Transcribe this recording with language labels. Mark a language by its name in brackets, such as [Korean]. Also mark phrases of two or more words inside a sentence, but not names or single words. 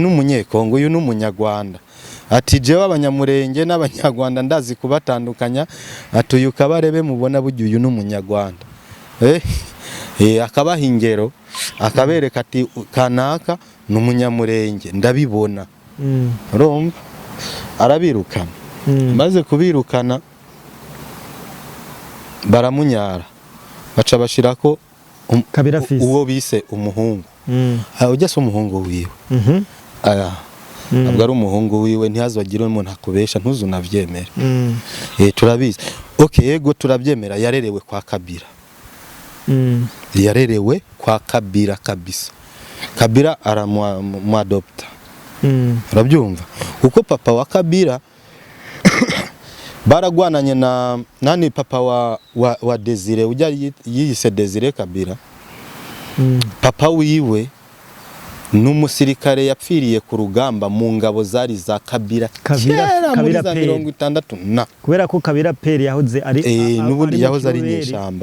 [Rundi] n'umunyekongo uyu n'umunyarwanda ati jewe abanyamurenge n'abanyarwanda ndazi kubatandukanya ati uyu Kabarebe mubona buryo uyu n'umunyarwanda akabaha ingero akabereka ati kanaka n'umunyamurenge ndabibona urumva arabirukana maze kubirukana baramunyara baca bashirako Kabila fils uwo bise umuhungu ujya se umuhungu wiwe ntabwo ari umuhungu wiwe ntihazagire umuntu akubesha ntuzunavyemere turabizi yego turabyemera yarerewe kwa Kabila yarerewe kwa Kabila kabisa Kabila aramwadopta urabyumva kuko papa wa Kabila baragwananye na nani papa wa Desire ujya yise Desire Kabila papa wiwe n'umusirikare yapfiriye ku rugamba mu ngabo zari za Kabila muri za 60 kubera ko Kabila peri yahoze ari n'ubundi yahoze ari nyeshamba